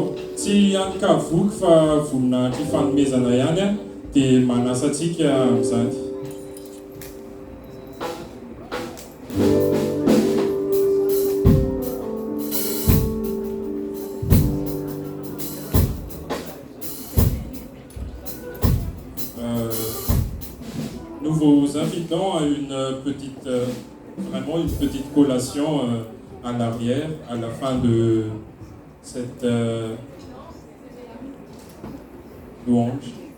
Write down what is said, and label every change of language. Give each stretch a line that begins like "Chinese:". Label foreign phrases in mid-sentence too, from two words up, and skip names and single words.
Malagasy: Tsy hanikavoky fa voninahitra ifanomezana ihany dia manasa antsika amin'izany.
French: Nous vous invitons à vraiment une petite collation à l'arrière, à la fin de cette louange.